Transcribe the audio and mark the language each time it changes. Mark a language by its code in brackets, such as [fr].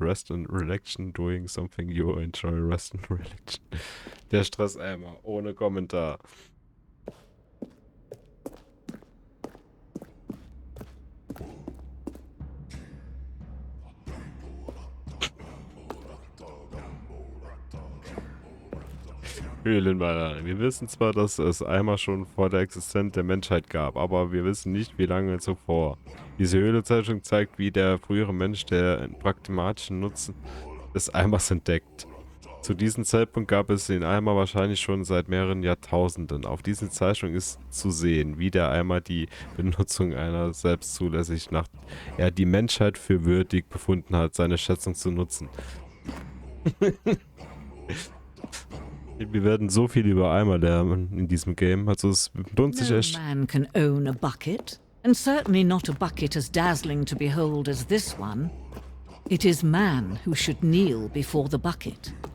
[en] Rest and Relaxation, doing something you enjoy. Rest and Relaxation. [de] Der Stresseimer, ohne Kommentar. Höhlenmaler. Wir wissen zwar, dass es Eimer schon vor der Existenz der Menschheit gab, aber wir wissen nicht, wie lange zuvor. Diese Höhlenzeichnung zeigt, wie der frühere Mensch den pragmatischen Nutzen des Eimers entdeckt. Zu diesem Zeitpunkt gab es den Eimer wahrscheinlich schon seit mehreren Jahrtausenden. Auf dieser Zeichnung ist zu sehen, wie der Eimer die Benutzung einer selbst zulässig, nach er die Menschheit für würdig befunden hat, seine Schätzung zu nutzen. Wir werden so viel über Eimer lernen in diesem Game, also es lohnt sich echt. [en] No man can own a bucket, and certainly not a bucket as dazzling to behold as this one. It is man who should kneel before the bucket.